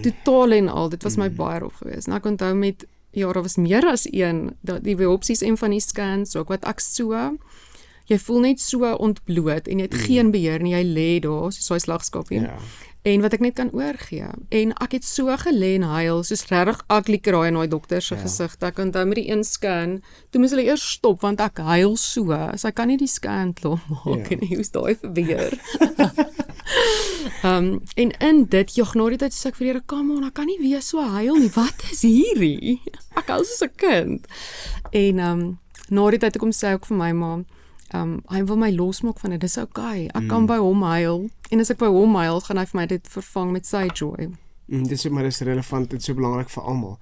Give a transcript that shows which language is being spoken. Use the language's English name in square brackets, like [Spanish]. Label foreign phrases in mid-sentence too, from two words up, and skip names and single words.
[Afrikaans] totaal en al, dit was my baie rof gewees. En ek onthou met daar was meer as een, die biopsies en van die scans ook, wat ek jy voel net so ontbloot en jy het geen beheer nie, jy lê daar soos daai slagskapie. Ja. En wat ek net kan oorgee. En ek het so gelê en huil, soos regtig [English] ugly cry [Afrikaans] in daai dokter se gesig. Ek onthou met die een scan, toe moes hulle eers stop want ek huil so. Sy kan nie die scan klaar maak en hoe's daai verbeer. En in dit, na die tyd sê ek vir die Here, [English] come on, [Afrikaans] ek kan nie weer so huil nie. Wat is hierdie? Ek huil soos 'n kind. En na die tyd kom sy ook vir my ma, hy wil my losmaak van dit, dis okay. Ek kan by hom huil, en as ek by hom huil, gaan hy vir my dit vervang met sy joy. Dis relevant, dit is so belangrik vir almal.